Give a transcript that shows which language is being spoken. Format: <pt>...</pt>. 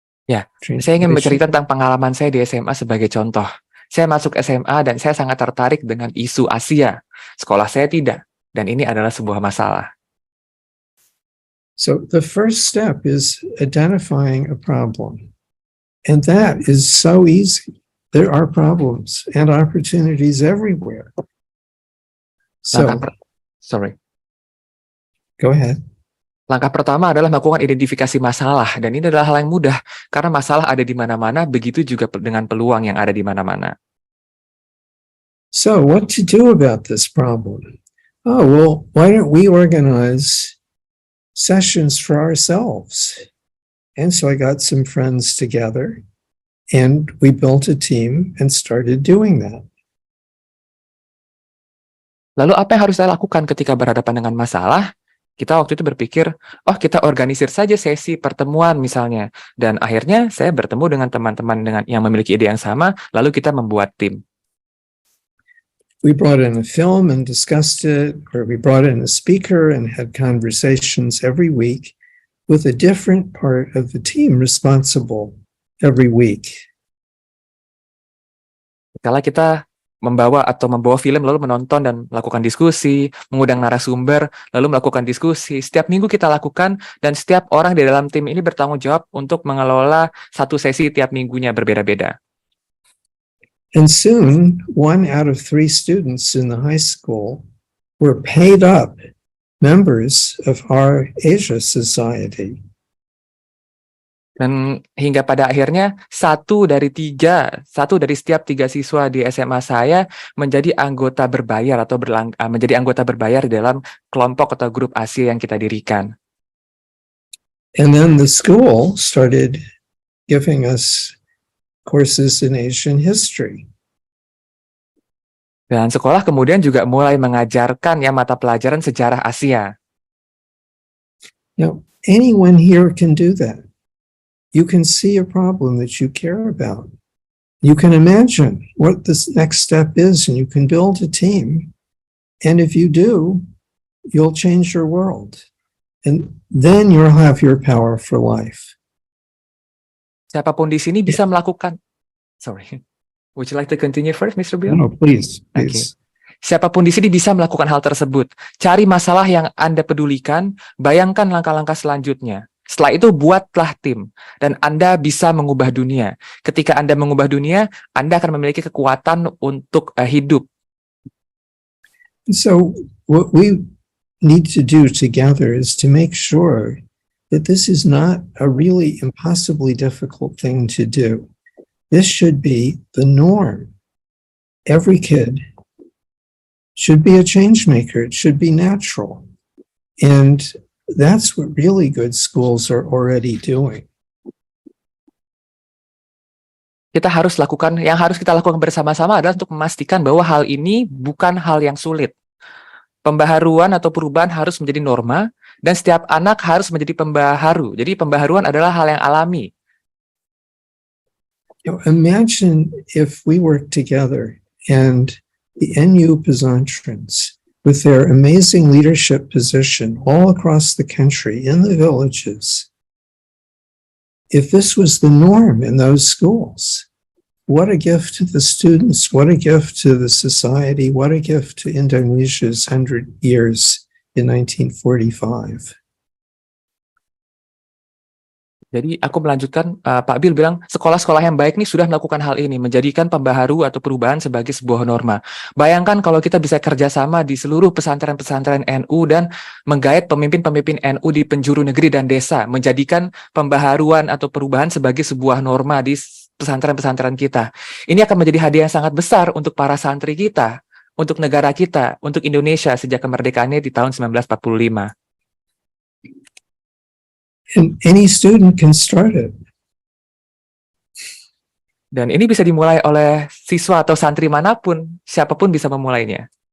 <id>Ya, saya ingin bercerita tentang pengalaman saya di SMA sebagai contoh. Saya masuk SMA dan saya sangat tertarik dengan isu Asia. Sekolah saya tidak, dan ini adalah sebuah masalah.</id> <en>So the first step is identifying a problem. And that is so easy. There are problems and opportunities everywhere. So, go ahead.</en> <id>Langkah pertama adalah melakukan identifikasi masalah, dan ini adalah hal yang mudah, karena masalah ada di mana-mana, begitu juga dengan peluang yang ada di mana-mana.</id> <en>So, what to do about this problem? Oh, well, why don't we organize sessions for ourselves? And so I got some friends together, and we built a team and started doing that.</en> <id>Lalu apa yang harus saya lakukan ketika berhadapan dengan masalah? Kita waktu itu berpikir, oh kita organisir saja sesi pertemuan misalnya. Dan akhirnya saya bertemu dengan teman-teman yang memiliki ide yang sama, lalu kita membuat tim.</id> <en>We brought in a film and discussed it, or we brought in a speaker and had conversations every week with a different part of the team responsible every week.</en> <id>Kalau kita membawa film lalu menonton dan melakukan diskusi, mengundang narasumber, lalu melakukan diskusi. Setiap minggu kita lakukan dan setiap orang di dalam tim ini bertanggung jawab untuk mengelola satu sesi tiap minggunya berbeda-beda.</id> <en>And soon, 1 out of 3 students in the high school were paid up members of our Asia Society.</en> <id>Dan hingga pada akhirnya satu dari setiap 3 siswa di SMA saya menjadi anggota berbayar atau menjadi anggota berbayar dalam kelompok atau grup Asia yang kita dirikan.</id> <en>And then the school started giving us courses in Asian history.</en> <id>Dan sekolah kemudian juga mulai mengajarkan mata pelajaran sejarah Asia.</id> <en>Now, anyone here can do that. You can see a problem that you care about. You can imagine what this next step is, and you can build a team. And if you do, you'll change your world. And then you'll have your power for life.</en> <id>Siapapun di sini bisa melakukan.</id> <en>Sorry. Would you like to continue first, Mr. Bill? No, please,</en> <id>Oke.</id> <en>please.</en> <id>Siapapun di sini bisa melakukan hal tersebut. Cari masalah yang Anda pedulikan, bayangkan langkah-langkah selanjutnya. Setelah itu buatlah tim, dan Anda bisa mengubah dunia. Ketika Anda mengubah dunia, Anda akan memiliki kekuatan untuk hidup.</id> <en>So what we need to do together is to make sure that this is not a really impossibly difficult thing to do. This should be the norm. Every kid should be a change maker. It should be natural. And that's what really good schools are already doing.</en> <id>Yang harus kita lakukan bersama-sama adalah untuk memastikan bahwa hal ini bukan hal yang sulit. Pembaharuan atau perubahan harus menjadi norma, dan setiap anak harus menjadi pembaharu. Jadi pembaharuan adalah hal yang alami.</id> <en>Imagine if we work together and the NU Pesantren's, with their amazing leadership position all across the country in the villages, if this was the norm in those schools, what a gift to the students, what a gift to the society, what a gift to Indonesia's 100 years in 1945.</en> <id>Jadi aku melanjutkan, Pak Bill bilang sekolah-sekolah yang baik nih sudah melakukan hal ini, menjadikan pembaharu atau perubahan sebagai sebuah norma. Bayangkan kalau kita bisa kerjasama di seluruh pesantren-pesantren NU dan menggait pemimpin-pemimpin NU di penjuru negeri dan desa, menjadikan pembaharuan atau perubahan sebagai sebuah norma di pesantren-pesantren kita. Ini akan menjadi hadiah yang sangat besar untuk para santri kita, untuk negara kita, untuk Indonesia sejak kemerdekaannya di tahun 1945.</id> <en>And any student can start it.</en> <id>Dan ini bisa dimulai oleh siswa atau santri manapun, siapapun bisa memulainya.</id>